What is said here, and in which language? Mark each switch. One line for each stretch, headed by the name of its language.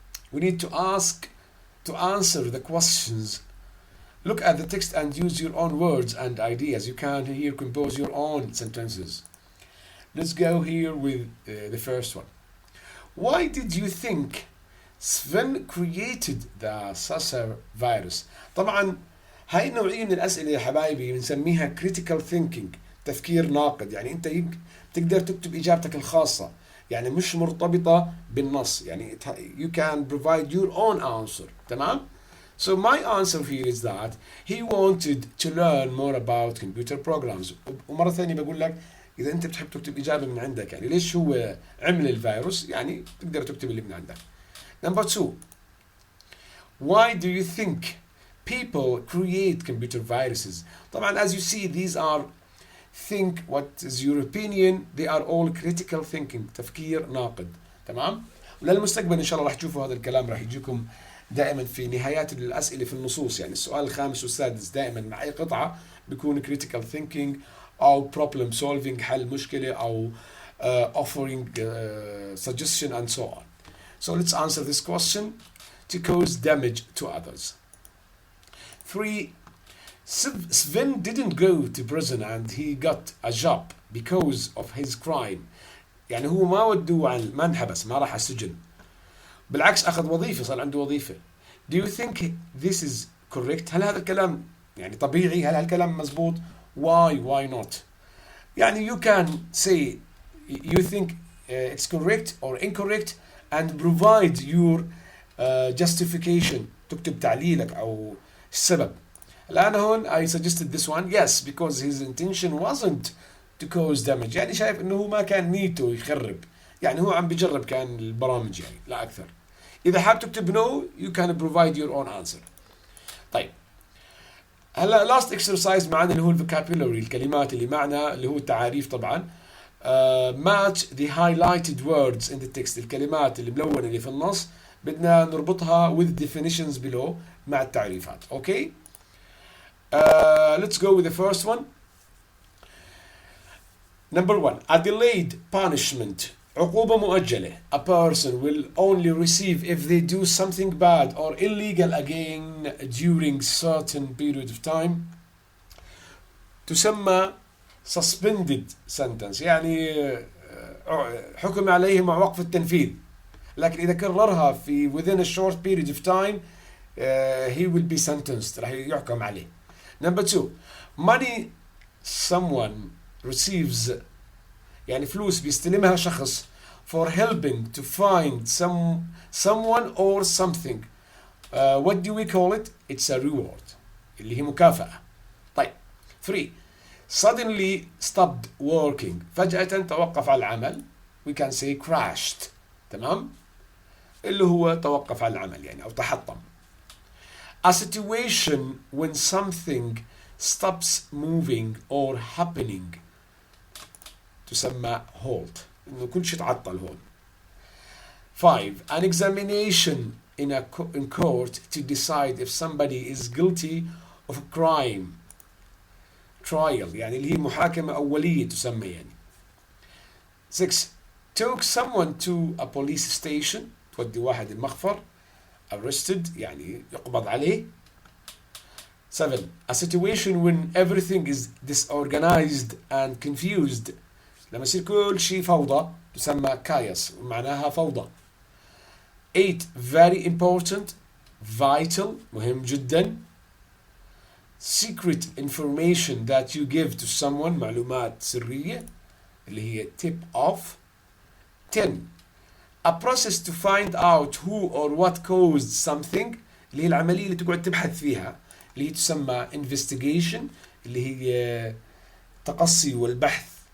English: We need to answer the questions. Look at the text and use your own words and ideas. You can here compose your own sentences. Let's go here with the first one. Why did you think Sven created the Sasser virus?
Arabic: طبعا هاي النوعية من الأسئلة يا حبايبي بنسميها
English: critical thinking،
Arabic: تفكير ناقد. يعني أنت تقدر تكتب إجابتك الخاصة، يعني مش مرتبطة بالنص.
English: يعني you can provide your own answer. تمام؟ So my answer here is that he wanted to learn more about computer programs.
Arabic: ومرة ثانية بقول لك إذا أنت بتحب تكتب إجابة من عندك، يعني ليش هو عمل الفيروس، يعني تقدر تكتب اللي من عندك.
English: Number 2. Why do you think people create computer viruses? طبعا as you see these are think what is your opinion, they are all critical thinking،
Arabic: تفكير ناقد. تمام؟ وللمستقبل إن شاء الله راح تشوفوا هذا الكلام راح يجيكم دائما في نهايات الأسئلة في النصوص. يعني السؤال الخامس والسادس دائما مع أي قطعة بيكون
English: critical thinking
Arabic: أو
English: problem solving،
Arabic: حل مشكلة، أو
English: offering suggestion and so on. So let's answer this question. To cause damage to others. 3. Sven didn't go to prison and he got a job because of his crime.
Arabic: يعني هو ما ودوه ما انحبس، ما راح السجن، بالعكس أخذ وظيفة، صار عنده وظيفة.
English: Do you think this is correct?
Arabic: هل هذا الكلام يعني طبيعي؟ هل هالكلام مزبوط؟
English: Why not? يعني you can say you think it's correct or incorrect and provide your justification.
Arabic: تكتب تعليلك أو السبب. الآن هون
English: I suggested this one. Yes, because his intention wasn't to cause damage.
Arabic: يعني شايف إنه هو ما كان نيته يخرب، يعني هو عم بيجرب كان البرامج يعني لا أكثر. إذا حاب تكتب no
English: you can provide your own answer.
Arabic: طيب هلا
English: last exercise
Arabic: معنا اللي هو vocabulary، الكلمات اللي معنا اللي هو التعاريف طبعا.
English: match the highlighted words in the text،
Arabic: الكلمات اللي ملونة اللي في النص بدنا نربطها
English: with definitions below
Arabic: مع التعريفات.
English: Okay. Let's go with the first one. Number 1. A delayed punishment.
Arabic: عقوبة مؤجلة.
English: A person will only receive if they do something bad or illegal again during certain period of time.
Arabic: تسمى
English: suspended sentence،
Arabic: يعني حكم عليه مع وقف التنفيذ، لكن إذا كررها في
English: within a short period of time he will be sentenced،
Arabic: راح يحكم عليه.
English: Number 2. Money someone receives،
Arabic: يعني فلوس بيستلمها شخص
English: for helping to find someone or something. What do we call it? It's a reward،
Arabic: اللي هي مكافأة. طيب 3.
English: Suddenly stopped working،
Arabic: فجأة توقف على العمل.
English: We can say crashed.
Arabic: تمام؟ اللي هو توقف على العمل يعني أو تحطم.
English: A situation when something stops moving or happening
Arabic: تسمى
English: halt،
Arabic: إنه كل شيء تعطل هون.
English: 5. An examination in court to decide if somebody is guilty of a crime.
Arabic: Trial يعني اللي هي محاكمة أولية تسمى يعني.
English: 6. Took someone to a police station.
Arabic: تودي واحد المخفر. Arrested يعني يقبض عليه.
English: 7. A situation when everything is disorganized and confused.
Arabic: لما يصير كل شيء فوضى تسمى chaos ومعناها فوضى.
English: 8. Very important, vital,
Arabic: مهم جدا.
English: Secret information that you give to someone,
Arabic: معلومات سرية اللي هي
English: tip off. 10. A process to find out who or what caused something,
Arabic: اللي هي العملية اللي تقعد تبحث فيها اللي هي تسمى
English: investigation
Arabic: اللي هي تقصي والبحث.